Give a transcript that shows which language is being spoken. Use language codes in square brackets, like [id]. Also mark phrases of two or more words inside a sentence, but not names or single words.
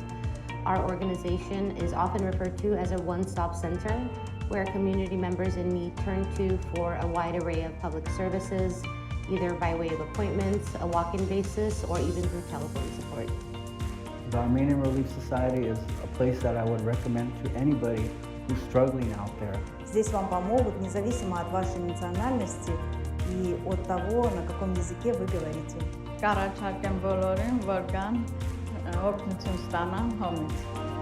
[en] Our organization is often referred to as a one-stop center where community members in need turn to for a wide array of public services, either by way of appointments, a walk-in basis, or even through telephone support. The Armenian Relief Society is a place that I would recommend to anybody who's struggling out there. [ru] Здесь вам помогут независимо от вашей национальности и от того, на каком языке вы говорите. [hy] Կառաջարկեմ բոլորին, որ կան օգնություն ստանան հոմից։